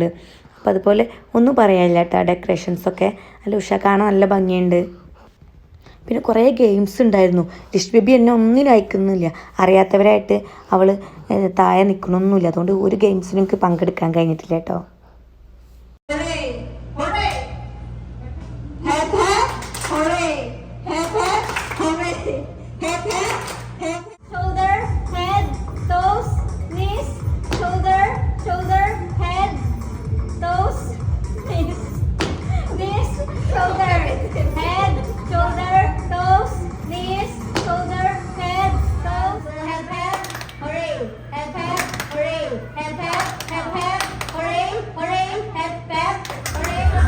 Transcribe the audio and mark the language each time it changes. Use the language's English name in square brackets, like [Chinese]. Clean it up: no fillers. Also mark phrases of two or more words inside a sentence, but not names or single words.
[Malayalam] അപ്പോൾ അതുപോലെ ഒന്നും പറയാനില്ല കേട്ടോ. ഡെക്കറേഷൻസൊക്കെ നല്ല കാണാൻ നല്ല ഭംഗിയുണ്ട്. പിന്നെ കുറേ ഗെയിംസ് ഉണ്ടായിരുന്നു. ലിഷ് ബേബി എന്നെ ഒന്നിനും അയക്കുന്നില്ല. അറിയാത്തവരായിട്ട് അവൾ താഴെ നിൽക്കണമൊന്നുമില്ല. അതുകൊണ്ട് ഒരു ഗെയിംസിനും എനിക്ക് പങ്കെടുക്കാൻ കഴിഞ്ഞിട്ടില്ല കേട്ടോ. [English] hooray, hep hep, hooray, hep hep, hep. Shoulder, head, toes, knees, shoulder, shoulder, head, toes, knees, knees, shoulder, head, shoulder, toes, knees, shoulder, head, toes, hep hep, hooray, hep hep, hooray, hep hep, hep hep, hooray, hooray, hep hep, hooray.